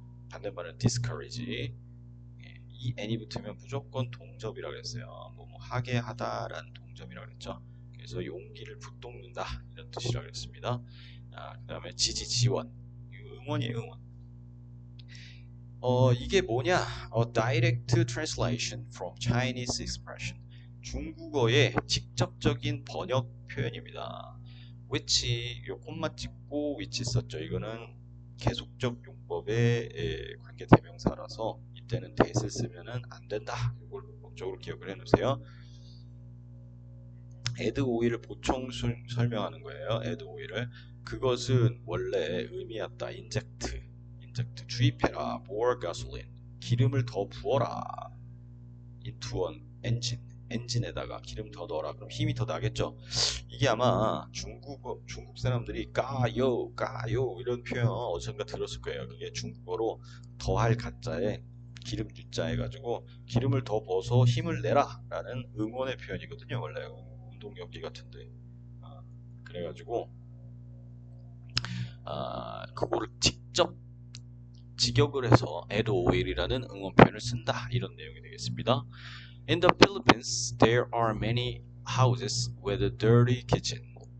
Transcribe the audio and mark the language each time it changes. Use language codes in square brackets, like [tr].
[ko] 반대말은 discourage. 이 n이 붙으면 무조건 동접이라고 그랬어요. 뭐 하게 하다라는 동접이라고 그랬죠. 그래서 용기를 북돋는다 이런 뜻이라고 그랬습니다. 그 다음에 지지, 지원, 응원이에요. 응원. 이게 뭐냐? [en] Direct translation from Chinese expression. [ko] 중국어의 직접적인 번역 표현입니다. which, 요 콤마 찍고 which 썼죠. 이거는 계속적 용법의 관계 대명사라서 이 이때는 that을 쓰면은 안 된다. 이걸 법적으로 기억을 해놓으세요. add oil을 보충 설명하는 거예요. add oil을. 그것은 원래 의미였다. inject 주입해라. [en] more gasoline [ko] 기름을 더 부어라. [en] into an engine [ko] 엔진에다가 기름 더 넣어라. 그럼 힘이 더 나겠죠. 이게 아마 중국 사람들이 까요 이런 표현 어디선가 들었을 거예요. 그게 중국어로 더할 가짜에 기름 유자 해가지고 기름을 더 부어서 힘을 내라 라는 응원의 표현이거든요. 원래 운동경기 같은데. 그래가지고 그거를 직접 직역을 해서 add oil이라는 응원 표현을 쓴다. 이런 내용이 되겠습니다. [en] In the Philippines, there are many houses with a dirty kitchen.